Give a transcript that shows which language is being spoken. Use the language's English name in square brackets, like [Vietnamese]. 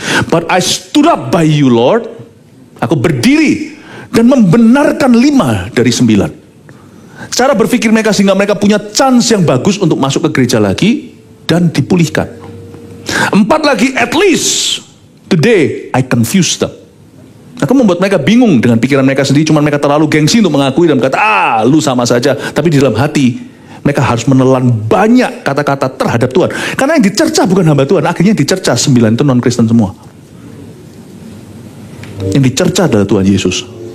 [English] But I stood up by you, Lord. [Indonesian] Aku berdiri dan membenarkan 5 dari 9. Cara berpikir mereka sehingga mereka punya chance yang bagus untuk masuk ke gereja lagi dan dipulihkan. 4 lagi, [English] at least today I confused them. [Indonesian] Aku membuat mereka bingung dengan pikiran mereka sendiri, cuma mereka terlalu gengsi untuk mengakui dan berkata, lu sama saja. Tapi di dalam hati, mereka harus menelan banyak kata-kata terhadap Tuhan. Karena yang dicerca bukan hamba Tuhan, akhirnya yang dicerca 9 itu non-Kristen semua. Yang dicerca adalah Tuhan Yesus.